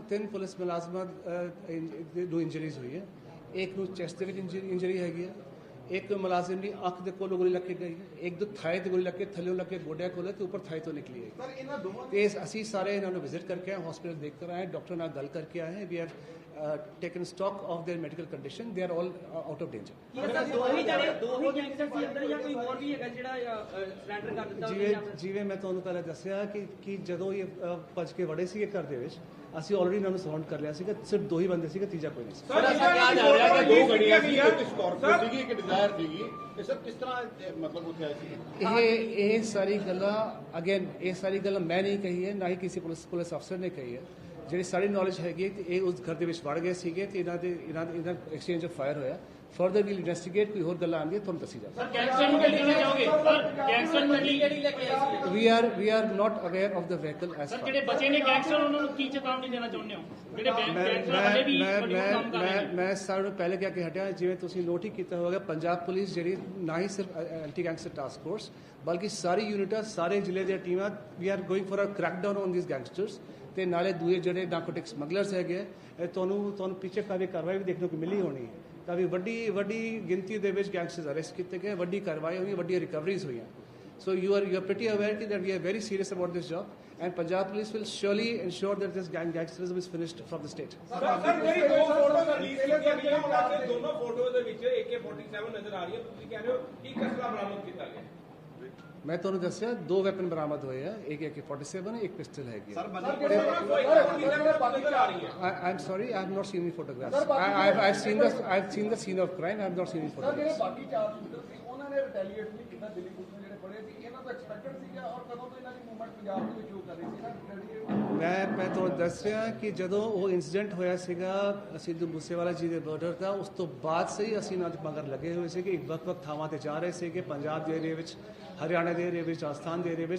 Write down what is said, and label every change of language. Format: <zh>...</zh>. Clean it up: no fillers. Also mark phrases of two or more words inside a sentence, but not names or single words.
<pa>ਤਿੰਨ ਪੁਲਿਸ ਮੁਲਾਜ਼ਮਾਂ ਨੂੰ ਇੰਜਰੀਜ਼ ਹੋਈ ਹੈ ਇੱਕ ਨੂੰ ਚੈਸਟ ਦੇ ਵਿੱਚ ਇੰਜਰੀ ਹੈਗੀ ਹੈ ਇੱਕ ਮੁਲਾਜ਼ਮ ਦੀ ਅੱਖ ਦੇ ਕੋਲੋਂ ਗੋਲੀ ਲੱਗ ਕੇ ਗਈ ਹੈ ਇੱਕ ਦੋ ਥਾਈ ਤੇ ਗੋਲੀ ਲੱਗ ਕੇ ਥੱਲੇ ਲੱਗ ਕੇ ਗੋਡਿਆਂ ਕੋਲ ਤੇ ਉੱਪਰ ਥਾਈ ਤੋਂ ਨਿਕਲੀ ਹੈ ਤੇ ਅਸੀਂ ਸਾਰੇ ਇਹਨਾਂ ਨੂੰ ਵਿਜ਼ਿਟ ਕਰਕੇ ਆਏ ਹਸਪੀਟਲ ਦੇਖ ਕਰ ਆਏ ਡਾਕਟਰ ਨਾਲ ਗੱਲ ਕਰਕੇ ਆਏ</pa> <en>we are taken stock of their medical condition. They are all out of danger.</en> <pa>ਜਿਵੇਂ ਮੈਂ ਤੁਹਾਨੂੰ ਪਹਿਲਾਂ ਦੱਸਿਆ ਕਿ ਜਦੋਂ ਇਹ ਭੱਜ ਕੇ ਵੜੇ ਸੀਗੇ ਘਰ ਦੇ ਵਿੱਚ, ਅਸੀਂ ਆਲਰੇਡੀ ਇਹਨਾਂ ਨੂੰ ਸਰਾਊਂਡ ਕਰ ਲਿਆ ਸੀਗਾ, ਸਿਰਫ 2 ਹੀ ਬੰਦੇ ਸੀਗੇ, ਤੀਜਾ ਕੋਈ ਨਹੀਂ ਸੀ। ਸਰ ਐਸਾ ਕਿਹਾ ਜਾ ਰਿਹਾ ਕਿ 2 ਗੱਡੀਆਂ ਸੀ, ਇੱਕ ਸਕਾਰਪੀਓ ਸੀਗੀ, ਇੱਕ ਡਿਜ਼ਾਇਰ ਸੀਗੀ, ਇਹ ਸਭ ਕਿਸ ਤਰ੍ਹਾਂ ਮਤਲਬ ਉੱਥੇ ਆਏ ਸੀ? ਇਹ ਸਾਰੀ ਗੱਲਾਂ ਅਗੇਨ ਇਹ ਸਾਰੀ ਗੱਲਾਂ ਮੈਂ ਨਹੀਂ ਕਹੀ ਹੈ, ਨਾ ਹੀ ਕਿਸੇ ਪੁਲਿਸ ਅਫਸਰ ਨੇ ਕਹੀ ਹੈ। ਜਿਹੜੀ ਸਾਡੀ ਨੌਲੇਜ ਹੈਗੀ ਕਿ ਇਹ ਉਸ ਘਰ ਦੇ ਵਿੱਚ ਵੜ ਗਏ ਸੀਗੇ ਤੇ ਇਹਨਾਂ</pa> <en>exchange of fire</en> <pa>ਹੋਇਆ।</pa> <en>further we'll investigate,</en> <pa>ਕੋਈ ਹੋਰ ਗੱਲਾਂ ਆਉਂਦੀਆਂ ਤੁਹਾਨੂੰ ਦੱਸੀ ਜਾਵੇ। ਸਰ ਗੈਂਗਸਟਰ ਨੂੰ ਕਿਹੜੀ ਲੈ ਜਾਓਗੇ? ਸਰ ਗੈਂਗਸਟਰ ਨੂੰ ਕਿਹੜੀ ਲੈ ਕੇ ਆਏ ਸੀ?</pa> <en>we are not aware of the vehicle as</en> <pa>ਸਰ ਜਿਹੜੇ ਬਚੇ ਨੇ ਗੈਂਗਸਟਰ, ਉਹਨਾਂ ਨੂੰ ਕੀ ਚੇਤਾਵਨੀ ਦੇਣਾ ਚਾਹੁੰਦੇ ਹੋ? ਜਿਹੜੇ ਗੈਂਗਸਟਰ ਹਲੇ ਵੀ ਕੰਮ ਕਰ ਰਹੇ ਨੇ। ਮੈਂ ਸਾਰਿਆਂ ਨੂੰ ਪਹਿਲੇ ਕਹਿ ਕੇ ਹਟਿਆ, ਜਿਵੇਂ ਤੁਸੀਂ ਨੋਟ ਹੀ ਕੀਤਾ ਹੋਵੇਗਾ, ਪੰਜਾਬ ਪੁਲਿਸ ਜਿਹੜੀ ਨਾ ਹੀ ਸਿਰਫ ਐਂਟੀ ਗੈਂਗਸਟਰ ਟਾਸਕ ਫੋਰਸ ਬਲਕਿ ਸਾਰੀ ਯੂਨਿਟਾਂ, ਸਾਰੇ ਜ਼ਿਲ੍ਹੇ ਦੀਆਂ ਟੀਮਾਂ,</pa> <en>we are going for a crackdown on these gangsters.</en> <pa>ਤੇ ਨਾਲੇ ਦੂਏ ਜਿਹੜੇ</pa> <en>narcotic smugglers</en> <pa>ਹੈਗੇ, ਤੁਹਾਨੂੰ ਪਿੱਛੇ ਕਾਫੀ ਕਾਰਵਾਈ ਵੀ ਦੇਖਣ ਨੂੰ ਮਿਲੀ ਹੋਣੀ ਹੈ। ਕਾਫੀ ਵੱਡੀ ਗਿਣਤੀ ਦੇ ਵਿੱਚ</pa> <en>gangsters arrest</en> <pa>ਕੀਤੇ ਗਏ, ਵੱਡੀ ਕਾਰਵਾਈ ਹੋਈ, ਵੱਡੀਆਂ ਰਿਕਵਰੀਜ਼ ਹੋਈਆਂ।</pa> <en>So you are pretty aware that we are very serious about this job, and Punjab Police will surely ensure that this gangsterism is finished from the state.</en> <pa>ਸਰ ਜਿਹੜੀ 2</pa> <en>photos release</en> <pa>ਕੀਤੀਆਂ ਗਈਆਂ, ਉਹਨਾਂ ਦੇ ਦੋਨੋਂ ਫੋਟੋਜ਼ ਦੇ ਵਿੱਚ AK-47 ਨਜ਼ਰ ਆ ਰਹੀ ਹੈ। ਤੁਸੀਂ ਕਹਿ ਰਹੇ ਹੋ ਕਿ ਅਸਲਾ ਬਰਾਮਦ ਕੀਤਾ ਗਿਆ। ਮੈਂ ਤੁਹਾਨੂੰ ਦੱਸਿਆ 2 ਵੈਪਨ ਬਰਾਮਦ ਹੋਏ ਆ, ਇੱਕ AK-47 ਇੱਕ ਪਿਸਟਲ ਹੈਗੀ। ਸਰ</pa> <en>I'm sorry, I have not seen any photographs. I've seen the scene of crime. I have not seen any photographs.</en> <pa>ਬਾਕੀ 4 ਸ਼ੂਟਰ ਸੀ, ਉਹਨਾਂ ਨੇ ਰਿਟੈਲੀਏਟ ਨਹੀਂ ਕੀਤਾ ਦਿੱਲੀ ਪੁਲਿਸ ਨੇ ਜਿਹੜੇ ਫੜੇ ਸੀ, ਇਹਨਾਂ ਤੋਂ ਐਕਸਪੈਕਟਡ ਸੀਗਾ, ਔਰ ਕਦੋਂ ਤੋਂ ਇਹਨਾਂ ਦੀ ਮੂਵਮੈਂਟ ਪੰਜਾਬ ਦੇ ਵਿੱਚ ਸ਼ੁਰੂ ਕਰ ਰਹੀ ਸੀ ਨਾ? ਮੈਂ ਤੁਹਾਨੂੰ ਦੱਸ ਰਿਹਾ ਕਿ ਜਦੋਂ ਉਹ ਇਨਸੀਡੈਂਟ ਹੋਇਆ ਸੀਗਾ ਸਿੱਧੂ ਮੂਸੇਵਾਲਾ ਜੀ ਦੇ ਮਰਡਰ ਦਾ, ਉਸ ਤੋਂ ਬਾਅਦ ਸੇ ਅਸੀਂ ਇਹਨਾਂ ਦੇ ਮਗਰ ਲੱਗੇ ਹੋਏ ਸੀ ਕਿ ਵੱਖ-ਵੱਖ ਥਾਵਾਂ ਤੇ ਜਾ ਰਹੇ ਸੀਗੇ, ਪੰਜਾਬ ਦੇ ਏਰੀਏ ਵਿੱਚ, ਹਰਿਆਣਾ ਦੇ ਏਰੀਏ ਵਿੱਚ, ਰਾਜਸਥਾਨ ਦੇ ਏਰੀਏ ਵਿੱਚ।</pa>